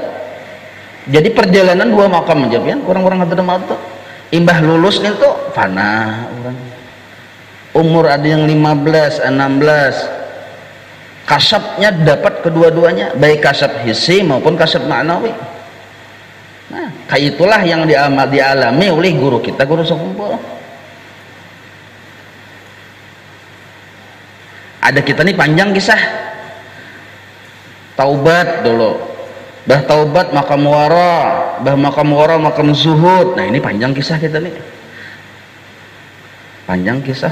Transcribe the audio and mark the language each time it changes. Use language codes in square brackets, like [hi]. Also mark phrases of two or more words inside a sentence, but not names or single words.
[bjn] Jadi perjalanan 2 makam aja kan, orang-orang Hadramaut tuh imbah lulus nih tuh fana orang. Umur ada yang 15, 16. Kasabnya dapat kedua-duanya, baik kasab hissi maupun kasab ma'nawi. [id] Nah, kayak itulah yang dialami oleh guru kita, guru sekumpul. [bjn] Ada kita nih panjang kisah. Taubat dulu, bah taubat makam wara, makam zuhud. Nah ini panjang kisah kita nih, panjang kisah.